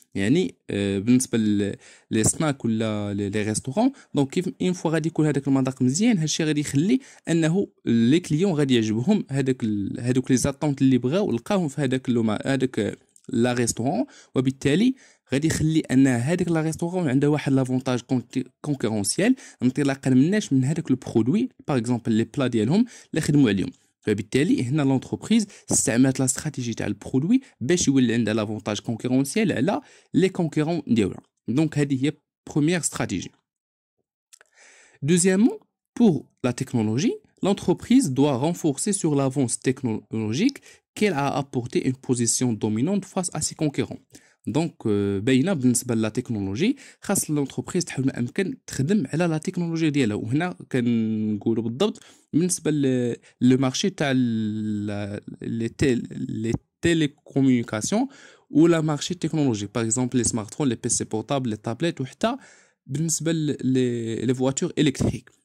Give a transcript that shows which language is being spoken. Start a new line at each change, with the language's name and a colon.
Arabic: يعني بالنسبه لي سناك ولا لي ريستورون، دونك كيف اون فوا غادي يكون هذاك المذاق مزيان، هادشي غادي يخلي انه لي كليون غادي يعجبهم هذوك لي زاتونت اللي بغاو لقاهم في هذاك لا ريستورون، وبالتالي غادي يخلي ان هذاك لا ريستورون عنده واحد لافونتاج كونكورونسيال انطلاقا مناش من هذاك البرودوي باغ اكزومبل لي بلا ديالهم اللي خدموا عليهم. فبالتالي هنا لونتربريز استعملت لا استراتيجي تاع البرودوي باش يولي عندها لافونتاج كونكورونسيال على لي كونكورون ديالها. دونك هذه هي بروميير استراتيجي.
French: Deuxièmement, pour la technologie, l'entreprise doit renforcer sur l'avance technologique qu'elle a apporté une position dominante face à ses concurrents.
Arabic: دونك باينه بالنسبه لا تكنولوجي، خاص لونتربريز تحاول ما امكن تخدم على لا تكنولوجي ديالها. وهنا كنقولوا بالضبط بالنسبه لو مارشي تاع لي تيليكومونيكاسيون ولا مارشي تكنولوجي، باغ اكزومبل لي سمارت فون، لي بي سي بورطابل، لي تابليت، وحتى بالنسبه لي فواتور الكتريك.